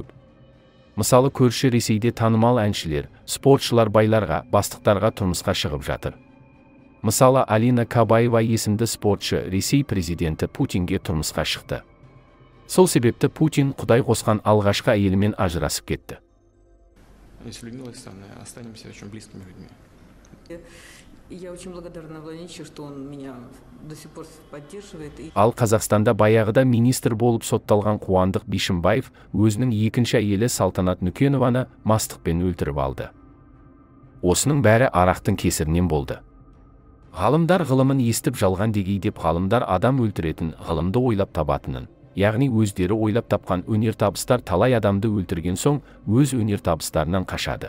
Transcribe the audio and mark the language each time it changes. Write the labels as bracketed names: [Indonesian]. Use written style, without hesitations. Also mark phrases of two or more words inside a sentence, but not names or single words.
[Kazakh] Мысалы көрші Ресейде танымал әншілер, спортшылар байларға, бастықтарға тұрмысқа шығып жатыр. Мысалы Алина Кабаева есімді спортшы Ресей президенті Путинге тұрмысқа шықты. Сол себепті Путин Құдай қосқан алғашқы әйелімен ажырасып кетті. [Russian] С Людмилой Александровной останемся очень близкими людьми. Я очень благодарна Владимиру, что он меня до сих пор поддерживает. [Kazakh] Ал Қазақстанда баяғыда министр болып сотталған Қуандық Бишімбаев өзінің екінші әйелі Салтанат Нүкенованы мастықпен өлтіріп алды. Осының бәрі арақтың кесірінен болды. Ғалымдар ғылымын естіп жалған дегей деп ғалымдар адам өлтіретін ғылымды ойлап табатынын, яғни өздері ойлап тапқан өнертабыстар талай адамды өлтірген соң өз өнертабыстарынан қашады.